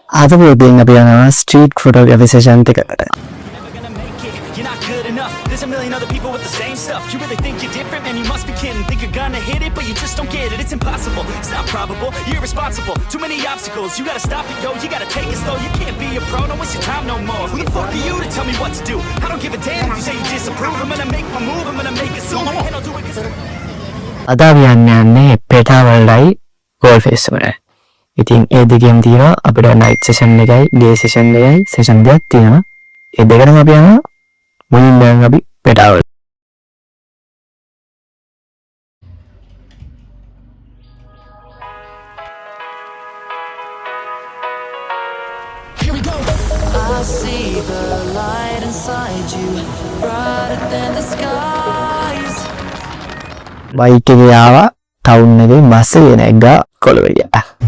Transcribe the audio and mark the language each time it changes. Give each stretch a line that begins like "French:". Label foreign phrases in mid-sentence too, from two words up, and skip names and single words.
Sinhala: අද පොඩ්ඩෙන් අපි යනවා
English: street photography session
Sinhala: එකකට.
English: You're not good enough. There's a million other people with the same stuff. You really think you're different, man? You must be kidding. Think you're gonna hit it, but you just don't get it. It's impossible. It's not probable. You're irresponsible. Too many obstacles. You gotta stop it, yo. You gotta take it slow. You can't be a pro. Don't waste your time no more. Who the fuck are you to tell me what to do? I don't give a damn if you say you disapprove. I'm gonna make my move. I'm gonna make it soon. And I'll do it 'cause
Sinhala: අද අපි යන්නේ පෙටාවල්ලයි ගෝල් ෆේස් වල. ඉතින් ඒ දෙකෙන් තියෙනවා අපිට
English: night session
Sinhala: එකයි
English: day session
Sinhala: එකයි සෙෂන් දෙකක් තියෙනවා. ඒ දෙකම අපි යනවා මුලින්ම දැන් අපි පෙටාවල්.
English: Here we go. I see the light inside you, brighter than the skies.
Sinhala: බයික් එකේ ආවා ටවුන් එකේ බස් එක නැග්ගා කොළවලියා.